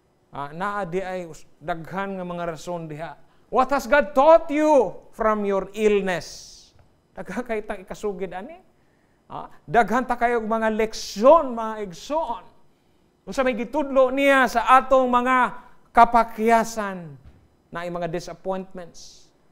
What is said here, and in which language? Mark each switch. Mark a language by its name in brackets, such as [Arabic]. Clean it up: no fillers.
[Cebuano] Naa di ay daghan nga mga rason diha. [English] What has God taught you from your illness? [Cebuano] Daghan kay tang ikasugid ani. Daghan ta kayo mga leksyon, mga igsoon. Unsa may gitudlo niya sa atong mga kapakyasan na mga disappointments.